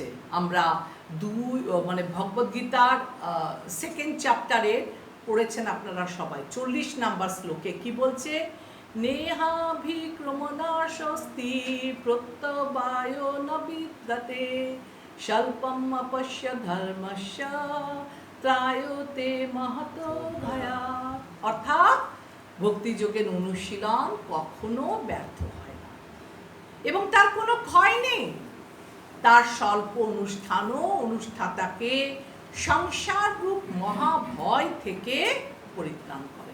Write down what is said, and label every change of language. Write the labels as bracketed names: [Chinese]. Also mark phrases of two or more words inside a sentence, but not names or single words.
[Bangla] আমরা মানে ভগবদ্গীতার 2nd চ্যাপ্টারে পড়েছেন আপনারা সবাই, 40 নম্বর শ্লোকে কি বলছে, [Sanskrit] নেহাভিক্রমণাশস্তি প্রত্যবায় ন বিদ্যতে স্বল্পম অপশ্য ধর্মস্য ত্রায়তে মহতো ভয়াৎ। [Bangla] অর্থাৎ ভক্তিযোগের অনুশীলন কখনো ব্যর্থ হয় না এবং তার কোনো ক্ষয় নেই। তার স্বল্প অনুষ্ঠানও অনুষ্ঠাতাকে সংসার রূপ মহাভয় থেকে পরিত্রাণ করে।